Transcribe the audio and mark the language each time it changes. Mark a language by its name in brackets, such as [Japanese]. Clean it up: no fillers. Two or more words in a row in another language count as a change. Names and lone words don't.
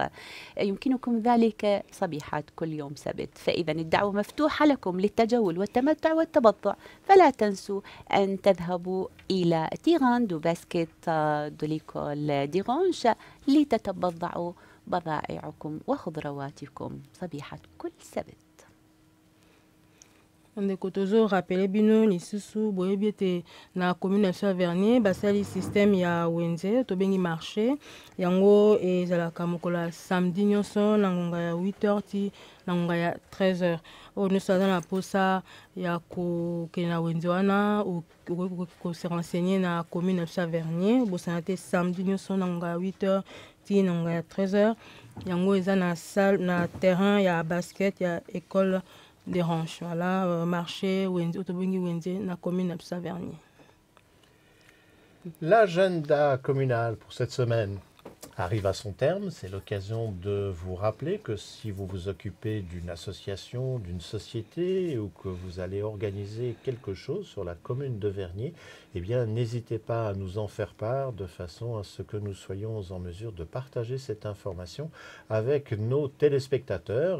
[Arabic] يمكنكم ذلك صبيحة كل يوم سبت، فإذا الدعوة مفتوحة لكم للتجول والتمتع والتبضع. فلا تنسوا أن تذهبوا إلى تيران دو باسكيت دو ليكول ديرانش لتتبضعوا بضائعكم وخضرواتكم صبيحة كل سبت. [Lingala] Ndeko tozo rappele bino lisusu boyebi ete na commune ya Vernier basali système ya wenze tobengi marché yango ezalaka mokolo ya samedi nyonso na ngonga ya 8h ti na ngonga ya 13h. Oyo nyonso aza na posa ya kokende na wenze wana okoki kose renseigner na commune ya Vernier. Bosana te samedi nyonso na ngonga ya 8h ti na ngonga ya 13h. Yango eza na salle na terrain ya basket ya école des ranches, voilà, marché autobungi Wenze na commune de Vernier. [French] L'agenda communal pour cette semaine arrive à son terme. C'est l'occasion de vous rappeler que si vous vous occupez d'une association, d'une société, ou que vous allez organiser quelque chose sur la commune de Vernier, eh bien n'hésitez pas à nous en faire part de façon à ce que nous soyons en mesure de partager cette information avec nos téléspectateurs.